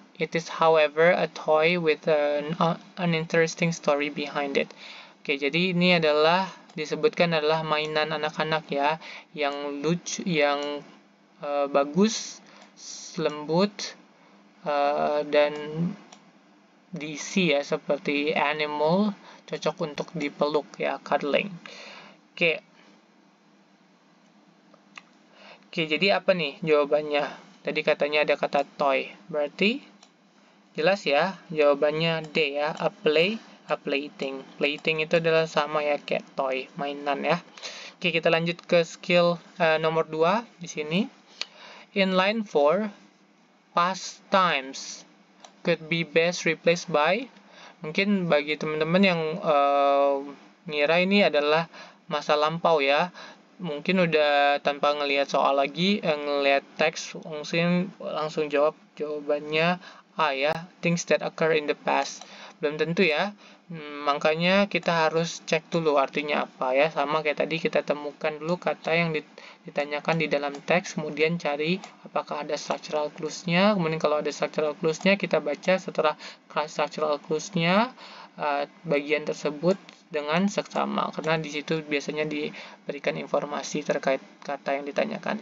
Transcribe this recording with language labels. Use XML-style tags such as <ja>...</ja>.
<en>It is, however, a toy with an interesting story behind it.</en> <id>Oke, jadi ini disebutkan adalah mainan anak-anak ya, yang lucu, yang bagus, lembut, dan diisi ya, seperti animal, cocok untuk dipeluk ya, cuddling. Oke, jadi apa nih jawabannya? Tadi katanya ada kata toy, berarti jelas ya, jawabannya D ya, a plaything. Plaything itu adalah sama ya kayak toy, mainan ya. Oke, kita lanjut ke skill nomor 2 di sini.</id> <en>In line 4, past times could be best replaced by.</en> <id>Mungkin bagi teman-teman yang ngira ini adalah masa lampau ya, mungkin udah tanpa ngelihat soal lagi, ngelihat teks langsung jawab jawabannya A ya,</id> <en>things that occur in the past.</en> <id>Belum tentu ya, makanya kita harus cek dulu artinya apa ya, sama kayak tadi kita temukan dulu kata yang ditanyakan di dalam teks, kemudian cari apakah ada structural clues-nya, kemudian kalau ada structural clues-nya kita baca setelah structural clues-nya bagian tersebut dengan seksama, karena di situ biasanya diberikan informasi terkait kata yang ditanyakan.</id>